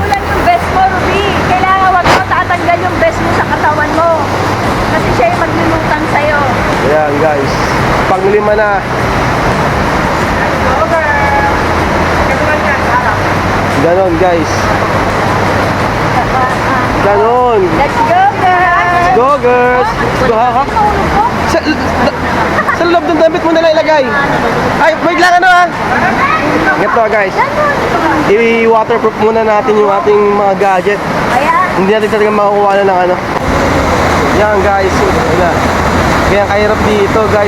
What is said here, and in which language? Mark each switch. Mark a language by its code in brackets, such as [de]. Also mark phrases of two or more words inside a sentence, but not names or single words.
[tl] Kulang yung best mo, Ruby. Kailangan wag mo tatanggal yung best mo sa katawan mo. Kasi siya yung maglulutang sa'yo. Ayan guys. Pang-5 na. Ganon guys. Ganon. [en] Let's go, girls! Go girls. Go ha. [tl] Sa loob ng damit mo na ilagay. Ay, wait lang ano ha. Ito guys. I-waterproof muna natin yung ating mga gadget. Ayan. Hindi natin talaga makukuha na ng ano. Yan guys. Ayan. Kaya kahirap dito guys.